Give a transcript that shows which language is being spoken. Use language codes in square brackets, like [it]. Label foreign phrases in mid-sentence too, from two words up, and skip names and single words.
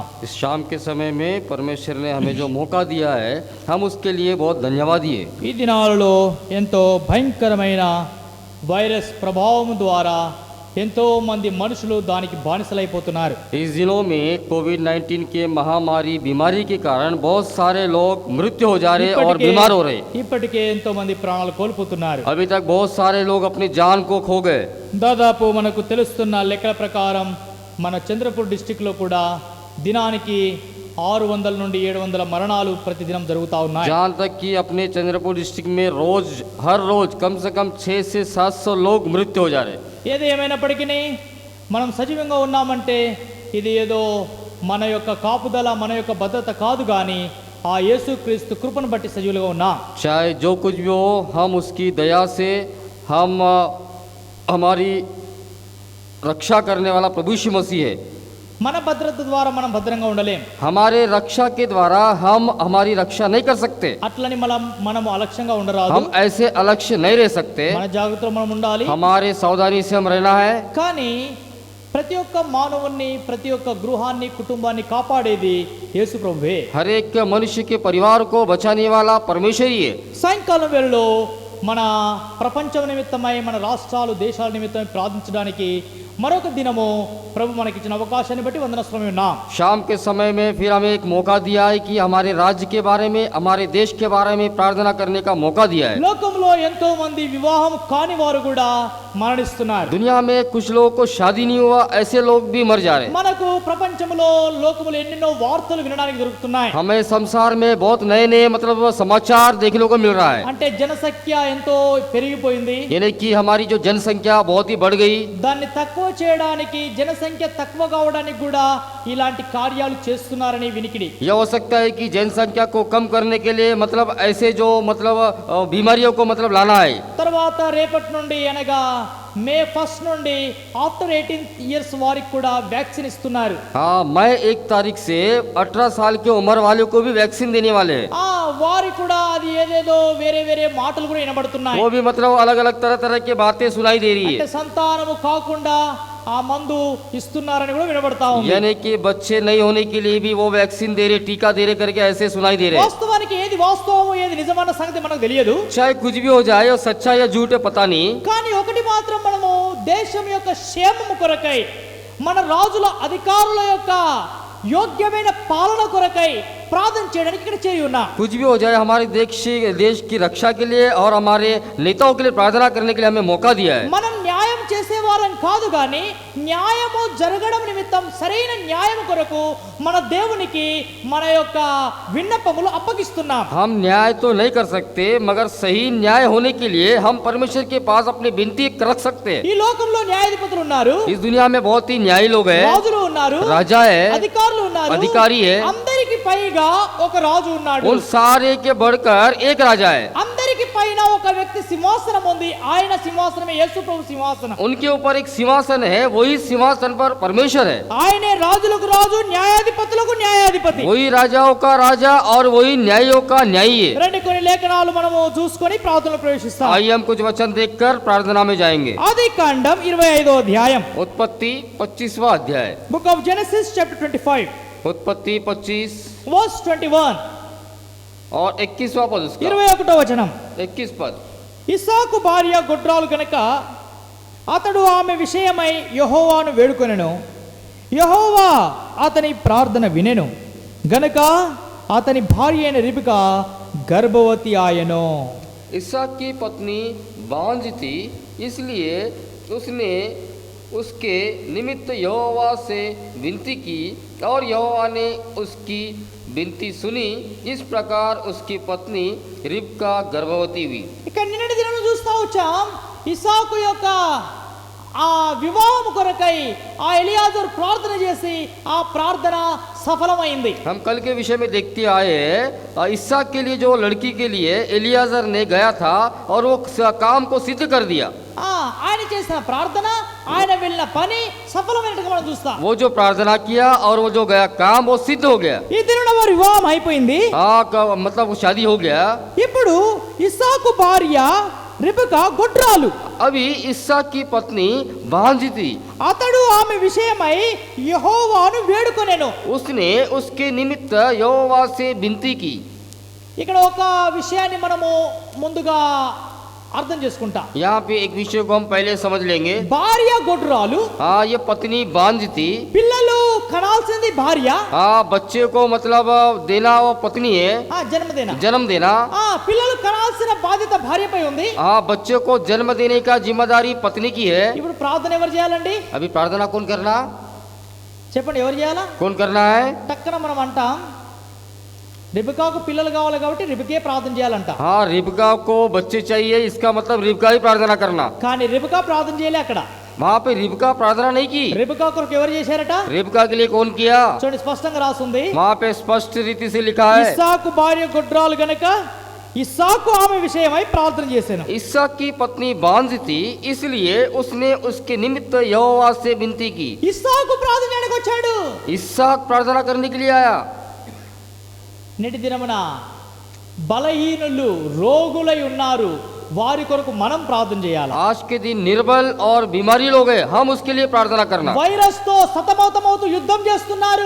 [hi] इस शाम के समय में परमेश्वर ने हमें जो मौका दिया है, हम उसके लिए बहुत धन्यवाद दिए। [te] ఈ దినాలలో ఎంతో భయంకరమైన వైరస్ ప్రభావం ద్వారా ఎంతో మంది మనుషులు దానికి బానిసలైపోతున్నారు. [hi] इस दिनों में कोविड-19 के महामारी बीमारी के कारण बहुत सारे लोग मृत्यु हो जा रहे और बीमार हो रहे। [te] ఇప్పటికే ఎంతో మంది ప్రాణాలు కోల్పోతున్నారు. [hi] अभी तक बहुत सारे लोग अपनी जान को खो गए। [te] దాదాపు మనకు తెలుస్తున్న లెక్కల ప్రకారం మన చంద్రపూర్ డిస్టిక్లో కూడా దినానికి 600 నుండి 700 మరణాలు ప్రతిదినం జరుగుతూ ఉన్నాయి. [hi] जहाँ तक कि अपने चंद्रपुर डिस्ट्रिक्ट में हर रोज कम से कम 600 से 700 लोग मृत्यु हो जा रहे। [te] ఏది ఏమైనప్పటికీ మనం సజీవంగా ఉన్నామంటే ఇది ఏదో మన యొక్క కాపుదల, మన యొక్క భద్రత కాదు, కానీ ఆ యేసుక్రీస్తు కృపను బట్టి సజీవులుగా ఉన్నాం. [hi] चाहे जो कुछ भी हो, हम उसकी दया से हम हमारी रक्षा करने वाला प्रभु यीशु मसीह है। [te] మన భద్రత ద్వారా మనం భద్రంగా ఉండలేం. [hi] हमारे रक्षा के द्वारा हम हमारी रक्षा नहीं कर सकते। [te] అట్లని మనము అలక్ష్యంగా ఉండరాదు. [hi] हम ऐसे अलक्ष्य नहीं रह सकते। [te] మన జాగ్రత్తలో మనం ఉండాలి. [hi] हमारे सावधानी से हम रहना है। [te] కానీ ప్రతి ఒక్క మానవుని, ప్రతి ఒక్క గృహాన్ని, కుటుంబాన్ని కాపాడేది యేసు ప్రభువే. [hi] हर एक मनुष्य के परिवार को बचाने वाला परमेश्वर ही है। [te] సాయంకాలం వేళలో మన ప్రపంచం నిమిత్తమై, మన రాష్ట్రాలు, దేశాల నిమిత్తమై ప్రార్థించడానికి మరొక దినము ప్రభు మనకిచ్చిన అవకాశాన్ని బట్టి వందనస్తులమై ఉన్నాం. [hi] शाम के समय में फिर हमें एक मौका दिया है कि हमारे राज्य के बारे में, हमारे देश के बारे में प्रार्थना करने का मौका दिया है। [te] లోకంలో ఎంతో మంది వివాహం కాని వారు కూడా మరణిస్తున్నారు. [hi] दुनिया में कुछ लोगों को शादी नहीं हुआ, ऐसे लोग भी मर जा रहे हैं। [te] మనకు ప్రపంచంలో, లోకములో ఎన్నెన్నో వార్తలు వినడానికి దొరుకుతున్నాయి. [hi] हमें संसार में बहुत नए नए मतलब समाचार देखने को मिल रहा है। [te] అంటే జనసంఖ్య ఎంతో పెరిగిపోయింది. [hi] यानी कि हमारी जो जनसंख्या बहुत ही बढ़ गई। [te] దాన్ని తక్కువ చేయడానికి, జనసంఖ్య తక్కువ కావడానికి కూడా ఇలాంటి కార్యాలు చేస్తున్నారని వినికిడి. [hi] यह हो सकता है कि जनसंख्या को कम करने के लिए मतलब ऐसे जो मतलब बीमारियों को मतलब लाना है। [te] తర్వాత రేపటి నుండి అనగా మే 1 నుండి [en] after 18 years [te] వారికి కూడా వ్యాక్సిన్ ఇస్తున్నారు. [hi] हाँ, मई 1 तारीख से 18 साल की उम्र वालों को भी वैक्सीन देने वाले हैं। [te] వారి కూడా అది ఏదేదో వేరే వేరే మాటలు కూడా వినబడుతున్నాయి. [hi] वो भी मतलब अलग अलग तरह तरह की बातें सुनाई दे रही [te] అంటే [hi] है। [te] సంతానము కాకుండా ఆ మందు ఇస్తున్నారని కూడా వినబడతా ఉంది. [hi] यानी कि बच्चे नहीं होने के लिए भी वो वैक्सीन दे रहे, टीका दे रहे करके ऐसे सुनाई दे रहे हैं। [te] వాస్తవానికి ఏది వాస్తవమో, ఏది నిజమైన సంగతి మనకు తెలియదు. [hi] चाहे कुछ भी हो जाए, और सच्चा या झूठ है पता नहीं। [te] కానీ ఒకటి మాత్రం మనము దేశం యొక్క క్షేమము కొరకై, మన రాజుల, అధికారుల యొక్క యోగ్యమైన పాలన కొరకై ప్రార్థన చేయడానికి ఇక్కడ చేరి ఉన్నాం. [hi] कुछ भी हो जाए, हमारे देश की रक्षा के लिए और हमारे नेताओं के लिए प्रार्थना करने के लिए हमें मौका दिया है। [te] మనం న్యాయం చేసేవారై తీర్చుకోవాలని కాదు గాని న్యాయము జరగడం నిమిత్తం సరైన న్యాయం కొరకు మన దేవునికి మన యొక్క విన్నపములు అప్పగిస్తున్నాం. [hi] हम न्याय तो नहीं कर सकते, मगर सही न्याय होने के लिए हम परमेश्वर के पास अपनी विनती रख सकते हैं। [te] ఈ లోకంలో న్యాయాధిపతులు ఉన్నారు, [hi] इस दुनिया में बहुत ही न्यायी लोग हैं, [te] రాజులు ఉన్నారు, [hi] राजा है, [te] అధికారులు ఉన్నారు, [hi] अधिकारी है। [te] అందరికి పైగా ఒక రాజు ఉన్నాడు. [hi] उन सारे के बढ़कर एक राजा है। [te] అందరికి పైన ఒక వ్యక్తి సింహాసనం ఉంది. ఆయన సింహాసనమే యేసు ప్రభు సింహాసనం. [hi] उनके ऊपर एक सिंहासन है, वही सिंहासन पर परमेश्वर है। [te] ఆయనే రాజులకు రాజు, న్యాయాధిపతులకు న్యాయాధిపతి. [hi] वही राजाओं का राजा और वही न्यायियों का न्यायी है। [te] రెండు కొన్ని లేఖనాలు మనము చూసుకొని ప్రార్థనలో ప్రవేశిస్తాం. [hi] आइए हम कुछ वचन देखकर प्रार्थना में जाएंगे। [te] ఆదికాండం 25వ అధ్యాయం, [hi] उत्पत्ति 25वां अध्याय, [en] Book of Genesis chapter 25 [hi] उत्पत्ति 25 [te] వర్స్ 21 [hi] और 21वां पद उसका [te] 21వ వచనం. [hi] 21 पद। [te] ఇస్సాకు భార్య గొడ్రాలు గనుక అతడు ఆమె విషయమై యెహోవాను వేడుకొనెను. యెహోవా అతని ప్రార్థన వినెను గనుక అతని భార్య అయిన రిబకా గర్భవతి ఆయను. [hi] इसहाक की पत्नी बांझ थी, इसलिए उसने उसके निमित्त यहोवा से विनती की और यहोवा ने उसकी विनती सुनी। इस प्रकार उसकी पत्नी रिबका गर्भवती हुई। [te] ఇక్కడ నిన్నటి దినం చూస్తా వచ్చాం, ఇస్సాకు యొక్క ఆ వివాహం కొరకై ఆ ఎలియాజరు ప్రార్థన చేసి ఆ ప్రార్థన సఫలమైంది. [hi] हम कल के विषय में देखते आए हैं, इसहाक के लिए जो लड़की के लिए एलियाजर ने गया था और वो काम को सिद्ध कर दिया। [te] ఆయన చేసిన ప్రార్థన, ఆయన వెళ్ళిన పని సఫలమైనట్టుగా మనం చూస్తాం. [hi] वो जो प्रार्थना किया और वो जो गया काम वो सिद्ध हो गया। [te] ఈ దినం వారి వివాహం అయిపోయింది. [hi] मतलब वो शादी हो गया। [te] ఇప్పుడు ఇస్సాకు భార్య రిబకా గొడ్రాలు. [hi] अभी इसहाक की पत्नी बांझ थी। [te] అతడు ఆమె విషయమై యెహోవాను వేడుకొనెను. [hi] उसने उसके निमित्त यहोवा से विनती की। [te] ఇక్కడ ఒక విషయాన్ని మనము ముందుగా అర్థం చేసుకుంటా. [hi] यहाँ पे एक विषय को हम पहले समझ लेंगे। [te] భార్య గొడ్రాలు, [hi] हाँ, ये पत्नी बांझ थी। [te] పిల్లలు కనాల్సింది భార్య, [hi] हाँ, बच्चे को मतलब देना वो पत्नी है, [te] జన్మదేనా. [hi] जन्म देना। [te] పిల్లలు కనాల్సిన బాధ్యత భార్యపై ఉంది. [hi] हाँ, बच्चे को जन्म देने का जिम्मेदारी पत्नी की है। [te] ఇప్పుడు ప్రార్థన ఎవరు చేయాలండి? [hi] अभी प्रार्थना कौन करना? [te] చెప్పండి, ఎవరు చేయాలా? [hi] कौन करना है? [te] టక్కన మనం అంటాం రిబకాకు పిల్లలు కావాలి కాబట్టి రిబకే ప్రార్థన చేయాలంట. [hi] हाँ, रिबका को बच्चे चाहिए, इसका मतलब रिबका ही प्रार्थना करना। [te] కానీ రిబకా ప్రార్థన చేయలే. అక్కడ [hi] वहाँ पे रिबका प्रार्थना नहीं की। [te] రిబకా కొరకు ఎవరు చేశారట? [hi] रिबका के लिए कौन किया? [te] చూడండి, స్పష్టంగా రాసుంది. [hi] वहाँ पे स्पष्ट रीति से लिखा है, [te] ఇస్సాకు భార్య గొడ్రాలు గనుక ఇస్సాకు ఆమె విషయమై ప్రార్థన చేశాను. [hi] इसहाक की पत्नी बांझ थी, इसलिए उसने उसके निमित्त यहोवा से विनती की। [te] ఇస్సాకు ప్రార్థన చేయడానికి వచ్చాడు. [hi] इसहाक प्रार्थना करने के लिए आया। [te] నేటి దినమున బలహీనులు, రోగులై ఉన్నారు, వారి కొరకు మనం ప్రార్థన చేయాలి. [hi] आज के दिन निर्बल और बीमारी लोग हैं, हम उसके लिए प्रार्थना करना। [te] వైరస్ తో సతమతమవుతూ యుద్ధం చేస్తున్నారు.